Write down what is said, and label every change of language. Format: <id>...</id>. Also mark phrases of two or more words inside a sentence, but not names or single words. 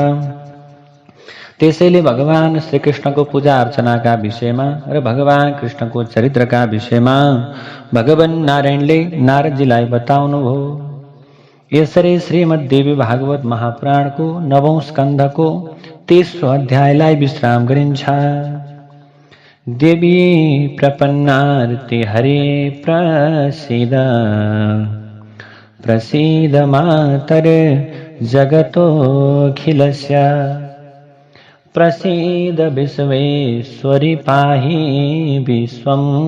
<ne>त्यसैले भगवान श्रीकृष्णको पूजा अर्चनाका विषयमा र भगवान कृष्णको चरित्रका विषयमा भगवान नारायणले नारदजीलाई बताउनुभयो। यसरी श्रीमद्देवी भागवत महापुराणको 9औं स्कन्धको 23औं अध्यायलाई विश्राम गरिन्छ।</ne> <sa>देवी प्रपन्नार्ति हरे प्रसीद, प्रसीद मातर जगतोऽखिलस्य, प्रसीद विश्वेश्वरि पाहि विश्वम्।</sa>